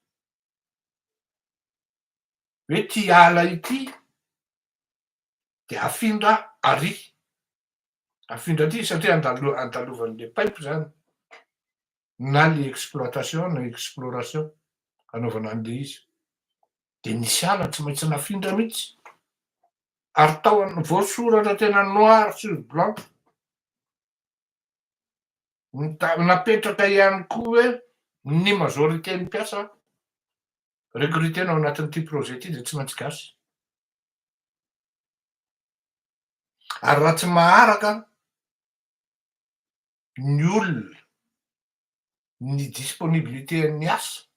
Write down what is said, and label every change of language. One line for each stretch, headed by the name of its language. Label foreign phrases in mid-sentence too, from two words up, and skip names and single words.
Malagasy: hoe ty ala ity de afindra ary afindra aty satria andalovan'le pipe zany na le exploitation na exploration anaovana an'le izy de nisy ala tsy maintsy nafindra mihitsy ary tao voasoratra tena
French: noir sur blanc
Malagasy: napetraka ihany koa hoe ny majorité ny mpiasa recruté ao anatin'ity projet ity de tsy maintsy gasy ary raha tsy maharaka ny olona ny disponibilité ny asa